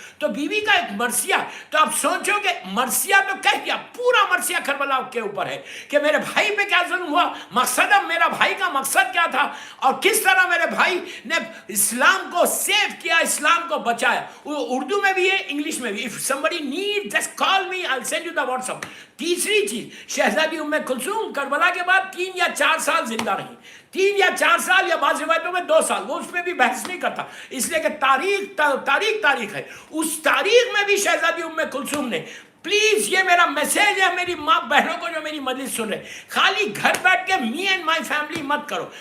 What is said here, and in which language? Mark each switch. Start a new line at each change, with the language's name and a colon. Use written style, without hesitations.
Urdu: تو be be کا ایک مرثیہ. تو آپ سوچو کہ مرثیہ تو کہہ دیا، پورا مرثیہ کربلا کے اوپر ہے کہ میرے بھائی پہ کیا ظلم ہوا، مقصد میرا بھائی کا مقصد کیا تھا، اور کس طرح میرے بھائی نے اسلام کو سیو کیا، اسلام کو بچایا. اردو میں بھی ہے، انگلش میں بھی.
English: if somebody needs just call me, I'll send you the WhatsApp.
Urdu: تیسری چیز، شہزادی ام کلثوم کربلا کے بعد 3 یا 4 سال زندہ رہی. 3 یا 4 سال، یا بعض روایتوں میں 2 سال. وہ اس پہ بھی بحث نہیں کرتا، اس لیے کہ تاریخ ہے. اس تاریخ میں بھی شہزادی ام کلثوم نے، پلیز یہ میرا میسیج ہے میری ماں بہنوں کو جو میری مجلس سن رہے، خالی گھر بیٹھ کے
English: me and my family
Urdu: مت کرو.